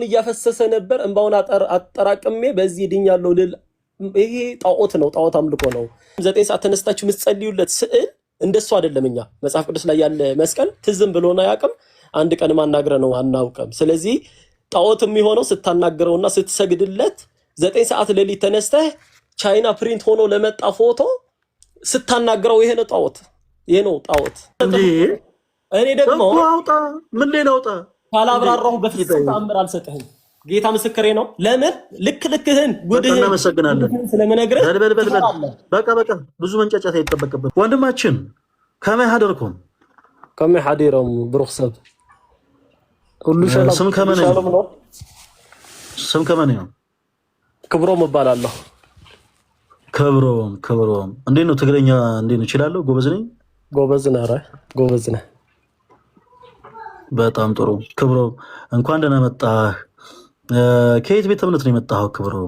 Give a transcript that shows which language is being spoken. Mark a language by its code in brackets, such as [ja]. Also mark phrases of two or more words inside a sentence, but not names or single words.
[am] እያፈሰሰ ነበር። እንባውን አጠራቅሜ በዚህ ድኛለሁ ልል ይሄ ጣዖት ነው፣ ጣዖት አምልኮ ነው። 9 ሰዓት ተነስታችሁ የምትጸልዩለት ስዕል እንደሱ አይደለም። እኛ መጽሐፍ ቅዱስ ላይ ያለ መስቀል ትዝም ብሎና ያቅም አንድ ቀን ማናገረ ነው አናውቅም። ስለዚህ ጣዖት የሚሆነው ስታናገረውና ስትሰግድለት 9 ሰዓት ሌሊት ተነስተህ ቻይና ፕሪንት ሆኖ ለመጣ ፎቶ ስታናገረው ይሄ ነው ጣዖት፣ ይሄ ነው ጣዖት። እኔ ደግሞ አውጣ ምን ሌላ አውጣ ካላብራራሁ በፍጹም ተአምር አልሰጥህም። ጌታ ምስክሬ ነው። ለምን ልክህን ጉድህን እናመሰግናለን ስለምነግርህ። በቃ ብዙ መንጫጫት አይጠበቅበት ወንድማችን። [ti] ከመይ ሀደርኩም ከመይ ሀዲሮም ብሩክ ሰብ ሁሉ ሰላም። [am] ስም ከመን ነው? ክብሮም እባላለሁ። ክብሮም እንዴት ነው? ትግረኛ እንዴት ነው? እችላለሁ። ጎበዝ ነኝ። ጎበዝ ነህ? ኧረ ጎበዝ ነህ። በጣም ጥሩ ክብሮም፣ እንኳን ደህና መጣህ። ከየት ቤተ እምነት ነው የመጣኸው ክብሮም?